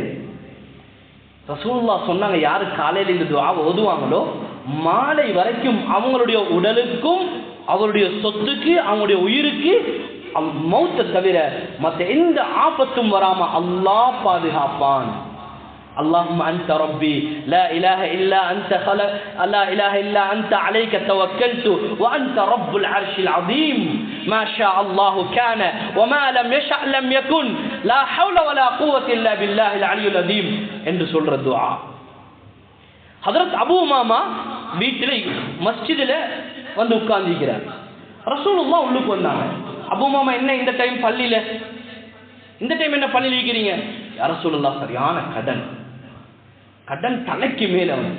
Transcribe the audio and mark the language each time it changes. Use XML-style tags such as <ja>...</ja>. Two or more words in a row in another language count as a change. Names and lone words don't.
<ta>ரசூலுல்லாஹ் சொன்னாங்க, யாரு காலையில் இந்த துஆவை ஓதுவாங்களோ மாலை வரைக்கும் அவங்களுடைய உடலுக்கும் அவருடைய சொத்துக்கு அவங்களுடைய உயிருக்கு மௌத்தை தவிர மற்ற எந்த ஆபத்தும் வராம அல்லாஹ் பாதுகாப்பான்.</ta> <ar>اللهم أنت ربي لا إله إلا أنت خلق لا إله إلا أنت عليك توكلت وأنت رب العرش العظيم ما شاء الله كان وما لم يشأ لم يكن لا حول ولا قوة إلا بالله العلي العظيم</ar> <ta>என்று சொல்ற துஆ. ஹஜ்ரத் அபூ உமாமா வீட்டில மஸ்ஜிதில வந்து உட்கார்ந்திருக்கிறார். ரசூலுல்லாஹ் உள்ளுக்கு வந்தாங்க. அபூ உமாமா என்ன இந்த டைம் பள்ளியில, இந்த டைம் என்ன பள்ளியில இருக்கிறீங்க?</ta> <ar>يا رسول الله</ar> <ta>சரியான கடன் தலைக்கு மேல வந்து.</ta>